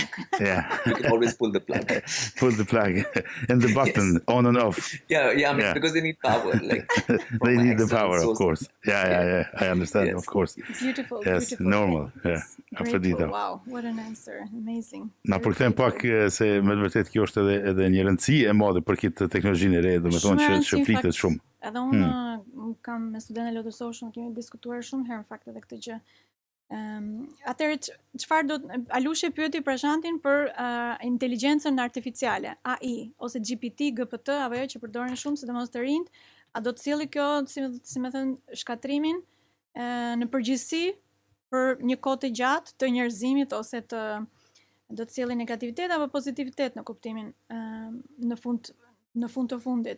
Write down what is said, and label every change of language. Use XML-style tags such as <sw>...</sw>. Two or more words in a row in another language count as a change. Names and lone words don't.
<en>Yeah, you can always pull the plug. Pull the plug and the button Yes. on and off. Yeah. Because they need power. Like they need the power, of course. Yeah. I understand, Yes. of course. Beautiful. Yes, beautiful. normal. Yeah, Afrodita. Wow, what an answer. Amazing.</en> <sq>Na për këtë pak se me të vërtet kjo është edhe një rëndësi e madhe për këtë teknologjinë e re, domethënë që flitet shumë. Edhe unë kam me studentë LotusOcean kemi diskutuar shumë herë në fakt edhe këtë gjë. Atëherë çfarë Alush e pyeti Prashantin për inteligjencën artificiale, AI ose GPT, GPT apo ajo që përdoren shumë sidomos të rinjt, a do të sjellë kjo, si më thën, shkatrimin në përgjithësi për një kohë të gjatë të njerëzimit ose do të sjellë negativitet apo pozitivitet në kuptimin në fund të fundit.</sq>